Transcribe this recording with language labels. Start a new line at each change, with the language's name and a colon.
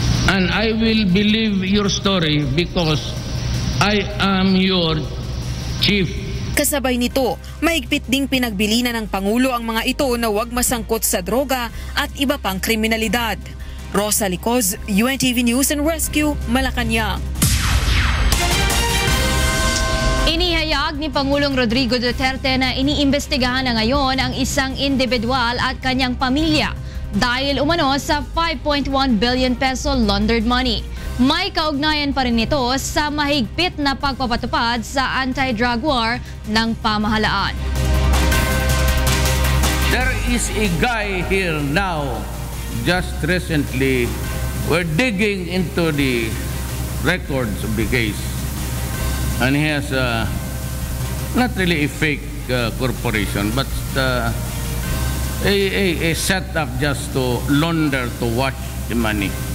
English: And I will believe your story because I am your chief.
Filipino: Kasabay nito, mahigpit ding pinagbilinan ng Pangulo ang mga ito na huwag masangkot sa droga at iba pang kriminalidad. Rosalie Cos, UNTV News and Rescue, Malacanang. Inihayag ni ni Pangulong Rodrigo Duterte na iniimbestigahan na ngayon ang isang individual at kanyang pamilya dahil umano sa 5.1 billion peso laundered money. May kaugnayan pa rin ito sa mahigpit na pagpapatupad sa anti-drug war ng pamahalaan.
English: There is a guy here now, just recently, we're digging into the records of the case. And he has not really a fake corporation, but a setup just to launder, to wash the money.